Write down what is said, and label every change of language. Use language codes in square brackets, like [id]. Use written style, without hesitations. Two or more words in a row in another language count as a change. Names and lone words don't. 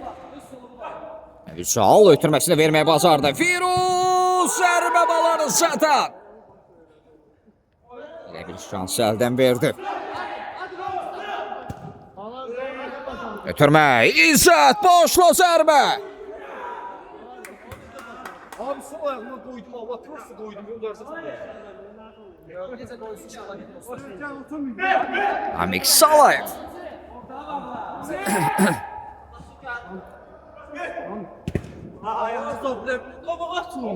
[az] Vüsal ötürməsini verməyə bacardı. Firuz zərbə Balarızadan. Elə bir şans əldən verdi. Ötürmə. İzzət boşlu zərbə. [tr] Abi sol ayağıma koydum, Allah prosto koydum. Namik Salayev. Ayağını toplayıp kafa atıyor.